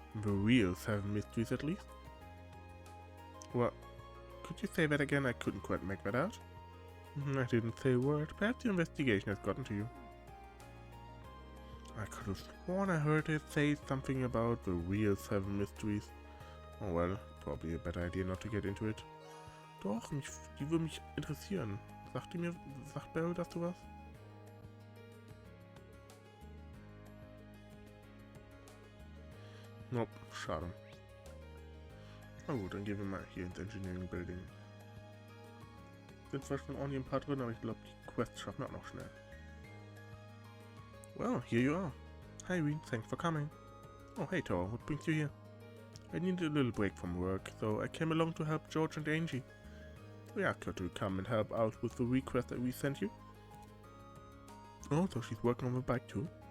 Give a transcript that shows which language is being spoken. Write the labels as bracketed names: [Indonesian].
[English] The real 7 mysteries at least. What? Could you say that again? I couldn't quite make that out. I didn't say a word. Perhaps your investigation has gotten to you. I could have sworn I heard it say something about the real 7 mysteries. Oh well, probably a better idea not to get into it. [German] Doch, die würde mich interessieren. Sagt Beryl dazu was? Nope, schade. Na gut, dann gehen wir mal hier ins Engineering Building. Sind zwar schon ordentlich ein paar drin, aber ich glaube, die Quests schaffen wir auch noch schnell. [English] Well, here you are. Hi Irene, thanks for coming. Oh hey Thor, what brings you here? I needed a little break from work, so I came along to help George and Angie. We asked her to come and help out with the request that we sent you. Oh, so she's working on the bike too?